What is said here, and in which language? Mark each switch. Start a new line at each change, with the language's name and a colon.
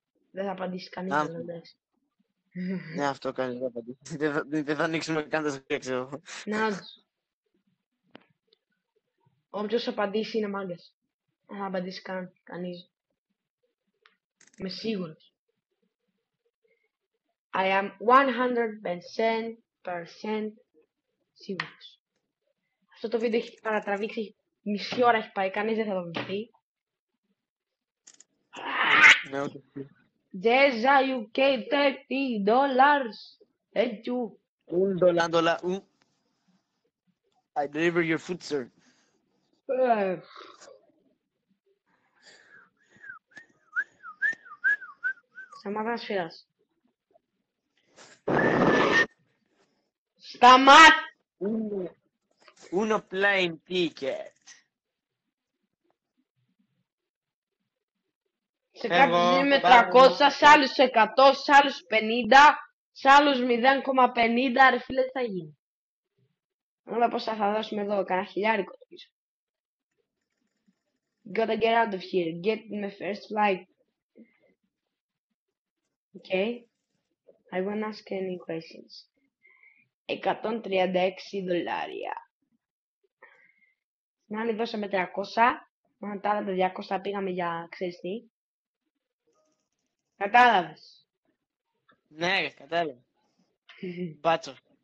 Greek: Δεν θα απαντήσει κανείς να λες. Ναι, αυτό κανείς δεν θα απαντήσει. Δεν θα ανοίξουμε καν τα σχόλια, ξέρω. Να τους. Όποιος απαντήσει είναι μάγκας. Δεν θα απαντήσει κανείς. Είμαι σίγουρος.
English: I am 100%
Greek: σίγουρος. Αυτό το βίντεο έχει παρατραβήξει, μισή ώρα έχει πάει, κανείς δεν θα το βρει. Ναι, ούτε.
English: Jeza UK $30. Thank you. $1. I deliver your food, sir.
Greek: Σταμάτα σφυράς. Σταμάτα!
English: Uno plane ticket.
Greek: Σε κάποιους είναι με 300, σε άλλους 100, σε άλλους 50, σε άλλους 0,50, ρε φίλε τι θα γίνει. Όλα πόσα θα δώσουμε εδώ, κανένα χιλιάρικο το πίσω.
English: Gotta get out of here, get my first flight. Okay, I won't ask any questions. $136.
Greek: Στην άλλη δώσαμε 300, μόνο τα άλλα τα 200 πήγαμε για ξέρεις τι. Κατάλαβες. Ναι, κατάλαβα. Μπάτσο.